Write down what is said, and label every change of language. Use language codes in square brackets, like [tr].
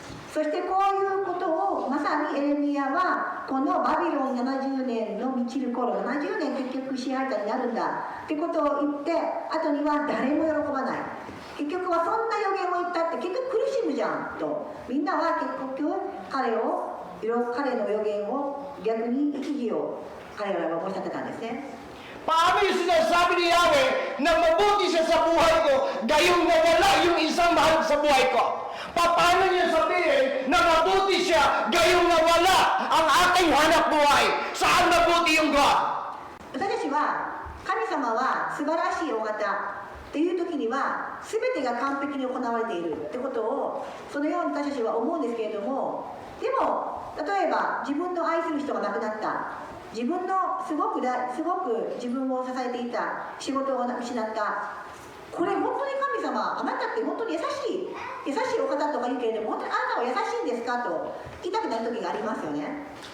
[ja] そしてこういうことをまさにエレミヤはこのバビロン70年の満ちる頃70年結局支配下になるんだってことを言って後には誰も喜ばない結局はそんな予言を言ったって結局苦しむじゃんとみんなは結局彼の予言を逆に生き字を彼らは申し立てたんですね。 [tl] Paano yung sinasabi ni Yahweh na mabuti siya sa buhay ko, gayong nawala yung isang mahal sa buhay ko? Paano niya sabihin na mabuti siya, gayong nawala ang ating hanap buhay? Saan mabuti yung God? [ja] 私たちは神様は素晴らしいお方っていう時には全てが完璧に行われているってことをそのように私たちは思うんですけれどもでも例えば自分の愛する人が亡くなった自分のすごく自分を支えていた仕事を失ったこれ本当に神様あなたって本当に優しいお方とか言うけれども本当にあなたは優しいんですかと言いたくなる時がありますよね。